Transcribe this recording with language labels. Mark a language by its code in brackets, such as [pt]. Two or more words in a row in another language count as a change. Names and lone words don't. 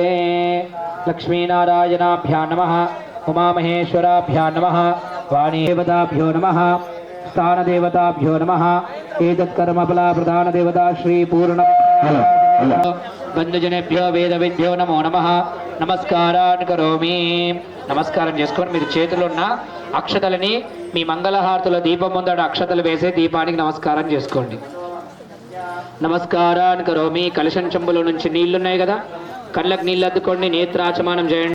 [sa] लक्ष्मीनारायणाभ्यां नमः, उमामहेश्वराभ्यां नमः, वाणीदेवताभ्यो नमः, स्थानदेवताभ्यो नमः. एतत्कर्मफला प्रधानदेवता श्रीपूर्ण बन्धुजनेभ्यो वेदविद्भ्यो नमो नमः. నమస్కారాన్ని కరోమి. [te] నమస్కారం చేసుకొని మీరు చేతులు ఉన్న అక్షతలని మీ మంగళహారతుల దీపం ముందట అక్షతలు వేసే దీపానికి నమస్కారం చేసుకోండి. [sa] నమస్కారాన్ని కరోమి. [te] కలశం చెంబులో నుంచి నీళ్లున్నాయి కదా, కళ్ళకు నీళ్ళద్దుకోండి, నేత్రాచమానం చేయండి.